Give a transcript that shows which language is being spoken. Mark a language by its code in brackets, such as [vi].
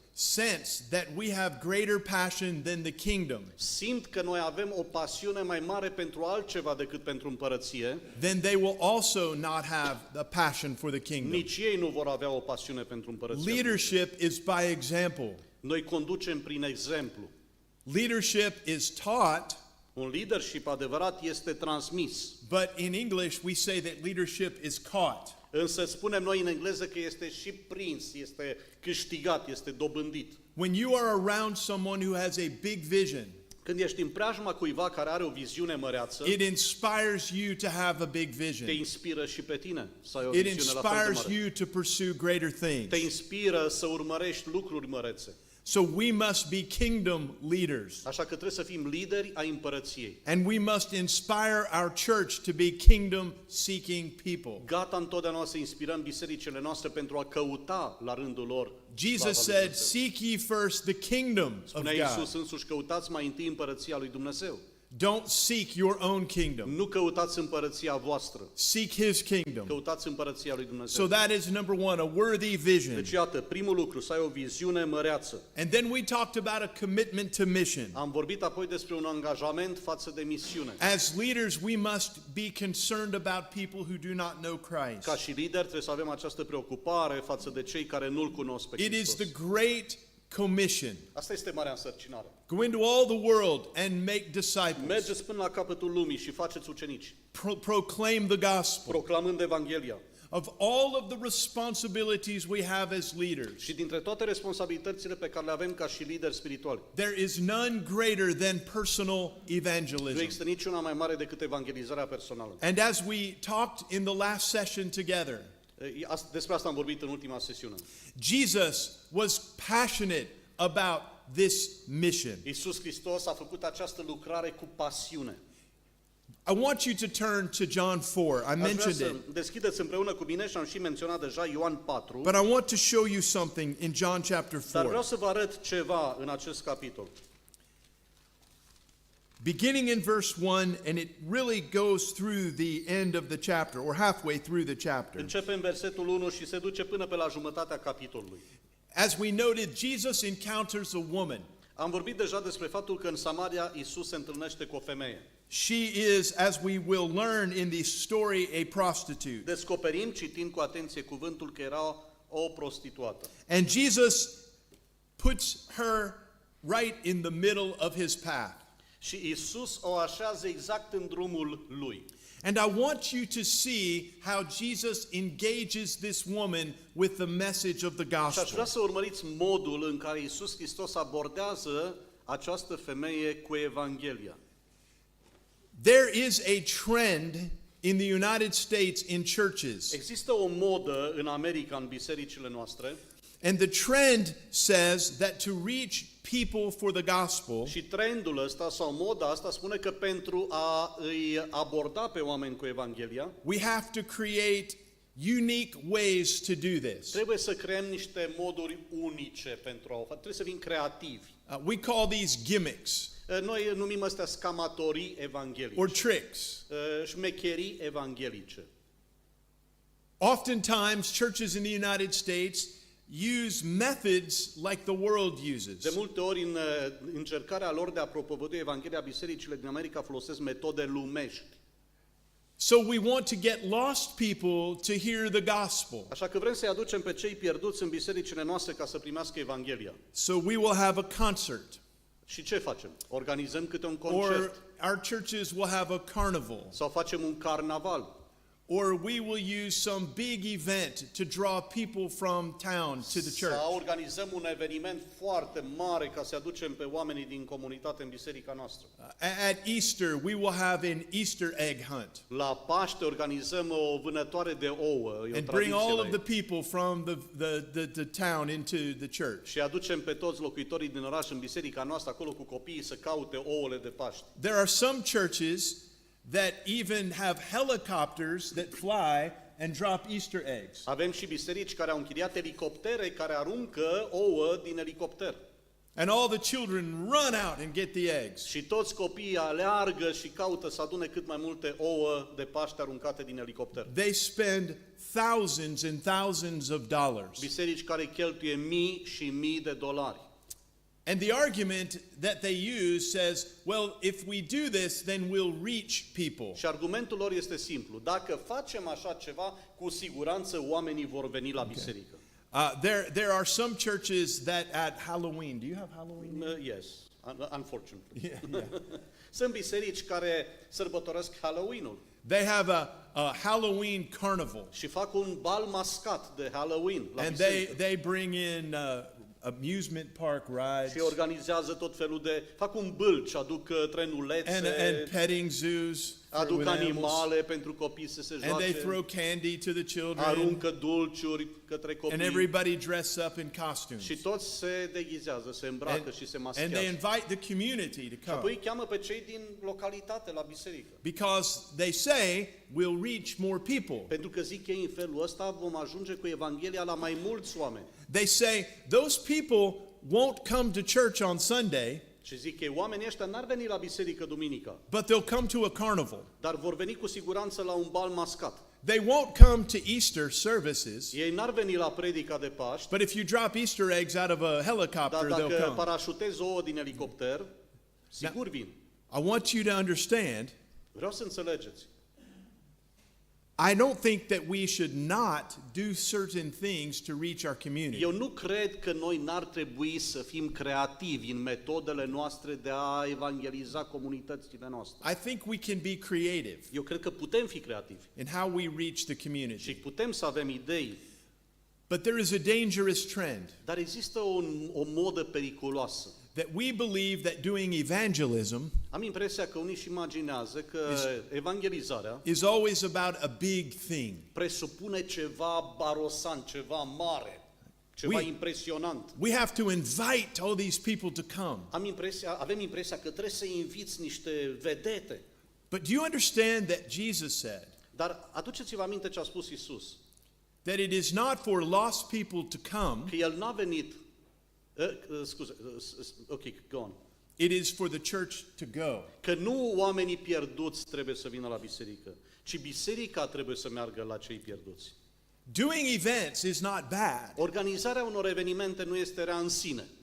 [en] sense that we have greater passion than the kingdom, [ro] simt că noi avem o pasiune mai mare pentru altceva decât pentru împărăție, [en] then they will also not have a passion for the kingdom. [ro] nici ei nu vor avea o pasiune pentru împărăție. [en] Leadership is by example. [ro] Noi conducem prin exemplu. [en] Leadership is taught, [ro] Un leadership adevărat este transmis. [en] but in English we say that leadership is caught. [ro] Însă spunem noi în engleză că este și prins, este câștigat, este dobândit. [en] When you are around someone who has a big vision, [ro] Când ești în preajma cuiva care are o viziune măreață, [en] it inspires you to have a big [ro] te [en] vision. [ro] inspiră și pe tine să ai o [en] It [ro] viziune la fel de [en] inspires [ro] mare. [en] you to pursue greater things. [ro] Te inspiră să urmărești lucruri mărețe. [en] So we must be kingdom leaders. [ro] Așa că trebuie să fim lideri ai împărăției. [en] And we must inspire our church to be kingdom seeking people. [ro] Gata întotdeauna să inspirăm bisericile noastre pentru a căuta la rândul lor [en] Jesus [ro] slava lui [en] said, [ro] Dumnezeu. [en] "Seek ye first the kingdom of [ro] Spunea Iisus [en] God. [ro] însuși, căutați mai întâi împărăția lui Dumnezeu. [en] Don't seek your own kingdom. [ro] Nu căutați împărăția voastră, [en] Seek his kingdom." [ro] căutați împărăția lui [en] So [ro] Dumnezeu. [en] that is number one, a worthy vision. [ro] Deci iată, primul lucru, să ai o viziune măreață. [en] And then we talked about a commitment to mission. [ro] Am vorbit apoi despre un angajament față de misiune. [en] As leaders, we must be concerned about people who do not know Christ. [ro] Ca și lider trebuie să avem această preocupare față de cei care nu-L cunosc pe [en] It is [ro] Hristos. [en] the great commission. [ro] Asta este marea însărcinare. [en] Go into all the world and make disciples. [ro] Mergeți până la capătul lumii și faceți ucenici, [en] Proclaim the gospel. [ro] proclamând Evanghelia. [en] Of all of the responsibilities we have as leaders, [ro] Și dintre toate responsabilitățile pe care le avem ca și lideri spirituali, [en] there is none greater than personal [ro] nu [en] evangelism. [ro] există niciuna mai mare decât evangelizarea personală. [en] And as we talked in the last session together, [ro] Despre asta am vorbit în ultima sesiune. [en] Jesus was passionate about this mission. [ro] Iisus Hristos a făcut această lucrare cu pasiune. [en] I want you to turn to John 4. I [ro] Aș vrea [en] mentioned [ro] să [en] it, [ro] deschideți împreună cu mine și am și menționat deja Ioan 4, [en] but I want to show you something in John chapter [ro] dar vreau să vă arăt ceva în acest capitol. [en] Beginning in verse 1, and it really goes through the end of the chapter, or halfway through the chapter. [ro] Începe în versetul 1 și se duce până pe la jumătatea capitolului. [en] As we noted, Jesus encounters a woman. [ro] Am vorbit deja despre faptul că în Samaria Iisus se întâlnește cu o femeie. [en] She is, as we will learn in this story, a prostitute. [ro] Descoperim, citind cu atenție cuvântul, că era o prostituată. [en] And Jesus puts her right in the middle of his path. [ro] Și Iisus o așează exact în drumul lui. [en] And I want you to see how Jesus engages this woman with the message of the [ro] Și aș [en] gospel. [ro] vrea să urmăriți modul în care Iisus Hristos abordează această femeie cu Evanghelia. [en] There is a trend in the United States in churches. [ro] Există o modă în America, în bisericile noastre, [en] And the trend says that to reach people for the gospel, [ro] și trendul ăsta sau moda asta spune că pentru a îi aborda pe oameni cu Evanghelia, [en] we have to create unique ways to do this. [ro] trebuie să creăm niște moduri unice pentru a o face. Trebuie să fim creativi. [en] We call these gimmicks [ro] Noi numim astea scamatorii [en] or [ro] evanghelice, [en] tricks. [ro] șmecherii evanghelice. [en] Oftentimes, churches in the United States use methods like the world [ro] De [en] uses. [ro] multe ori, în încercarea lor de a propovădui Evanghelia, bisericile din America folosesc metode lumești. [en] So we want to get lost people to hear the gospel. [ro] Așa că vrem să-i aducem pe cei pierduți în bisericile noastre ca să primească Evanghelia. [en] So we will have a concert, [ro] Și ce facem? Organizăm câte un [en] or [ro] concert [en] our churches will have a carnival, [ro] sau facem un carnaval [en] or we will use some big event to draw people from town to the church. [ro] sau organizăm un eveniment foarte mare ca să aducem pe oamenii din comunitate în biserica noastră. [en] At Easter, we will have an Easter egg hunt [ro] La Paște organizăm o vânătoare de ouă, e o [en] and bring [ro] tradiție [en] all [ro] la [en] of the [ro] ei. [en] people from the town into the church. [ro] Și aducem pe toți locuitorii din oraș în biserica noastră, acolo cu copiii, să caute ouăle de Paște. [en] There are some churches that even have helicopters that fly and drop Easter eggs. [ro] Avem și biserici care au închiriat elicoptere care aruncă ouă din elicopter. [en] And all the children run out and get the eggs. [ro] Și toți copiii aleargă și caută să adune cât mai multe ouă de Paște aruncate din elicopter. [en] They spend thousands and thousands of dollars. [ro] Biserici care cheltuie mii și mii de dolari. [en] And the argument that they use says, well, if we do this, then we'll reach people. [ro] Și argumentul lor este simplu. Dacă facem așa ceva, cu siguranță oamenii vor veni la biserică. [en] There are some churches that at Halloween, do you have Halloween? Yes, unfortunately. Yeah, yeah. [ro] Sunt biserici care sărbătoresc Halloween-ul [en] They have a Halloween carnival. [ro] și fac un bal mascat de Halloween la [en] And [ro] biserică. [en] they bring in amusement park rides [ro] Și organizează tot felul de... Fac un bâlci, aduc trenulețe, [en] and petting zoos for [ro] aduc [en] with animals. [ro] animale pentru copii să se [en] And they [ro] joace, [en] throw candy to the children. [ro] aruncă dulciuri către [en] And [ro] copii [en] everybody dress up in costumes. [ro] și toți se deghizează, se îmbracă și se [en] And [ro] maschează. [en] they invite the community to [ro] Și apoi [en] come. [ro] îi cheamă pe cei din localitate la biserică. [en] Because they say we'll reach more people. [ro] Pentru că zic ei, în felul ăsta vom ajunge cu Evanghelia la mai mulți oameni. [en] They say those people won't come to church on Sunday, [ro] Și zic ei, oamenii ăștia n-ar veni la biserică duminica, [en] but they'll come to a carnival. [ro] dar vor veni cu siguranță la un bal mascat. [en] They won't come to Easter services, [ro] Ei n-ar veni la predica de Paști, [en] but if you drop Easter eggs out of a [ro] dar [en] helicopter, they'll [ro] dacă [en] come. [ro] parașutezi ouă din elicopter, sigur vin. [en] I want you to understand [ro] Vreau să înțelegeți. [en] I don't think that we should not do certain things to reach our community. [ro] Eu nu cred că noi n-ar trebui să fim creativi în metodele noastre de a evangeliza comunitățile noastre. [en] I think we can be creative [ro] Eu cred că putem fi creativi [en] in how we reach the [ro] și [en] community. [ro] putem să avem idei, [en] But there is a dangerous trend [ro] dar există o modă periculoasă. [en] that we believe that doing evangelism [ro] Am impresia că unii își imaginează că evangelizarea [en] is always about a big thing. [ro] presupune ceva barosant, ceva mare, ceva impresionant. [en] We have to invite all these people to come. [ro] Avem impresia că trebuie să inviți niște vedete. [en] But do you understand that Jesus said [ro] Dar aduceți-vă aminte ce a spus Isus. [en] that it is not for lost people to come, [ro] Că El n-a venit... [en] ok, go on. it is for the church to go. [ro] Că nu oamenii pierduți trebuie să vină la biserică, ci biserica trebuie să meargă la cei pierduți. [en] Doing events is not bad, [ro] Organizarea unor evenimente nu este rea în sine,